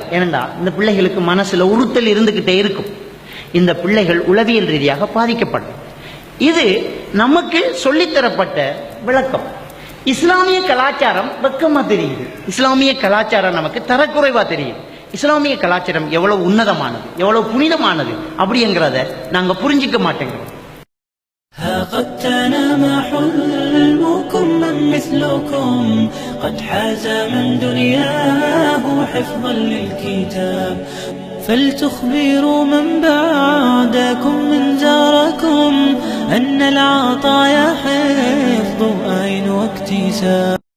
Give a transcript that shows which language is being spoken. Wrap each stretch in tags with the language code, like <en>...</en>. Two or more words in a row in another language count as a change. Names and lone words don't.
<ta>ஏனென்றா இந்த பிள்ளைகளுக்கு மனசுல உறுத்தல் இருந்துகிட்டே இருக்கும். இந்த பிள்ளைகள் உளவியல் ரீதியாக பாதிக்கப்படும். இது நமக்கு சொல்லித்தரப்பட்ட விளக்கம். இஸ்லாமிய கலாச்சாரம் வெக்கமா தெரியுது, இஸ்லாமிய கலாச்சாரம் நமக்கு தரக்குறைவா தெரியுது. இஸ்லாமிய கலாச்சாரம் எவ்வளவு உன்னதமானது, எவ்வளவு புனிதமானது அப்படிங்கிறத நாங்க புரிஞ்சிக்க மாட்டேங்கிறோம்.</ta> <ar>ها قد تنام حلمكم من مثلكم قد حاز من دنياه حفظا للكتاب فلتخبروا من بعدكم من جاركم أن العطايا حفظ أين واكتساب</ar>